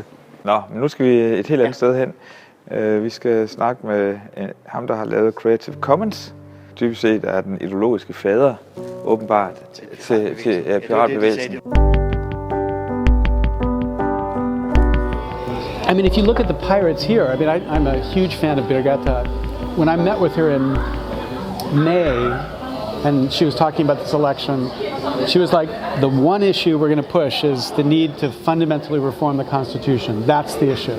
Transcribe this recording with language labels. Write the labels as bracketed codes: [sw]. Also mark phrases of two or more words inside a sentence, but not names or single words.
[da] Nå, men nu skal vi et helt andet sted hen. Vi skal snakke med ham, der har lavet Creative Commons. Dybest set er den ideologiske fader, åbenbart, til piratbevægelsen. [en] I mean, if you look at the pirates here, I mean, I'm a huge fan of Birgitta. When I met with her in May, and she was talking about this election, she was like, the one issue we're going to push is the need to fundamentally reform the Constitution. That's the issue.